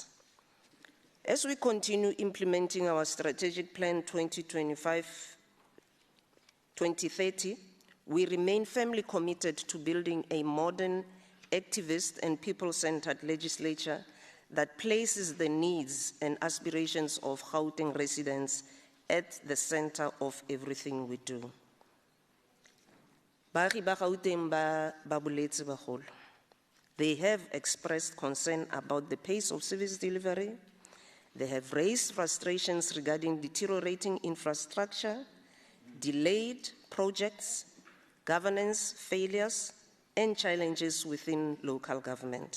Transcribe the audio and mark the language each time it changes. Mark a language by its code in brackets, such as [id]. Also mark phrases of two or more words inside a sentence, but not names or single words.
[en] As we continue implementing our strategic plan 2025-2030, we remain firmly committed to building a modern, activist, and people-centered legislature that places the needs and aspirations of Gauteng residents at the center of everything we do. [tn] Baagi ba Gauteng ba boletse bagolo. [en] They have expressed concern about the pace of service delivery. They have raised frustrations regarding deteriorating infrastructure, delayed projects, governance failures, and challenges within local government.